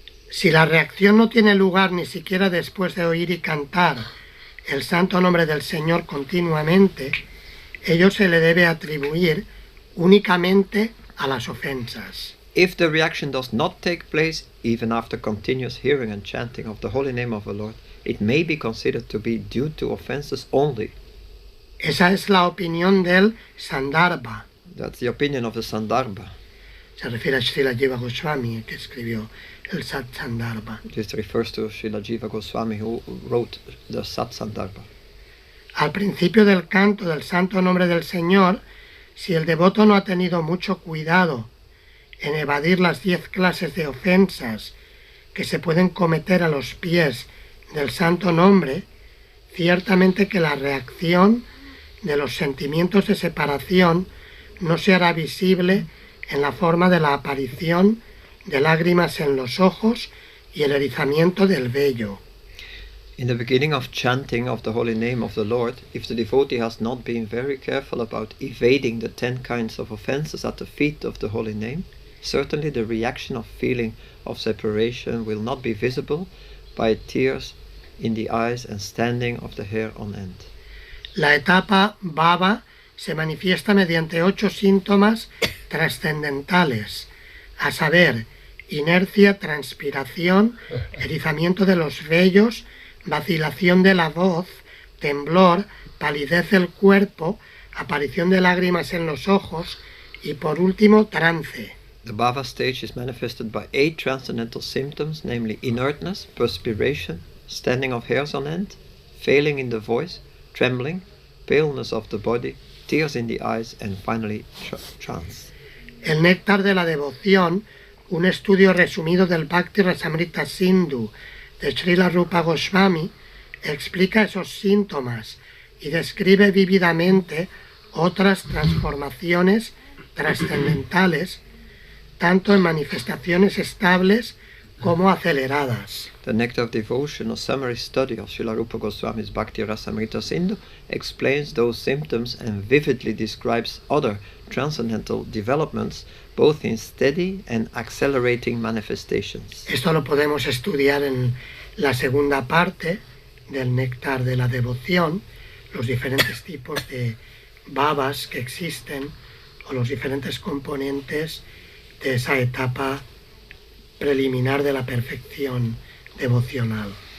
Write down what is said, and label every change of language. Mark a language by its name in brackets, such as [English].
[Spanish] Si la reacción no tiene lugar ni siquiera después de oír y cantar el santo nombre del Señor continuamente, ello se le debe atribuir únicamente a las ofensas. [English] If the reaction does not take place even after continuous hearing and chanting of the holy name of the Lord, it may be considered to be due to offenses only. [Spanish] Esa es la opinión del Sandarbha. [English] That's the opinion of the Sandarbha. [Spanish] Se refiere a Srila Jiva Goswami, que escribió el Sat Sandarbha. [English] This refers to Srila Jiva Goswami, who wrote the Sat Sandarbha. [Spanish] Al principio del canto del santo nombre del Señor, si el devoto no ha tenido mucho cuidado en evadir las 10 clases de ofensas que se pueden cometer a los pies del santo nombre, ciertamente que la reacción de los sentimientos de separación no se hará visible en la forma de la aparición de lágrimas en los ojos y el erizamiento del vello. [English] In the beginning of chanting of the holy name of the Lord, if the devotee has not been very careful about evading the 10 kinds of offenses at the feet of the holy name, certainly the reaction of feeling of separation will not be visible by tears in the eyes and standing of the hair on end. [Spanish] La etapa bhava se manifiesta mediante 8 síntomas trascendentales, a saber, inercia, transpiración, erizamiento de los vellos, vacilación de la voz, temblor, palidez del cuerpo, aparición de lágrimas en los ojos y, por último, trance. [English] The bhava stage is manifested by 8 transcendental symptoms, namely inertness, perspiration, standing of hairs on end, failing in the voice, trembling, paleness of the body, tears in the eyes, and finally trance. [Spanish] El néctar de la devoción, un estudio resumido del Bhakti Rasamrita Sindhu de Srila Rupa Goswami, explica esos síntomas y describe vívidamente otras transformaciones trascendentales, tanto en manifestaciones estables como aceleradas. [English] The Nectar of Devotion, a summary study of Srila Rupa Goswami's Bhakti Rasamrita Sindhu, explains those symptoms and vividly describes other transcendental developments, both in steady and accelerating manifestations. [Spanish] Esto lo podemos estudiar en la segunda parte del Néctar de la Devoción, los diferentes tipos de bhavas que existen o los diferentes componentes de esa etapa preliminar de la perfección devocional.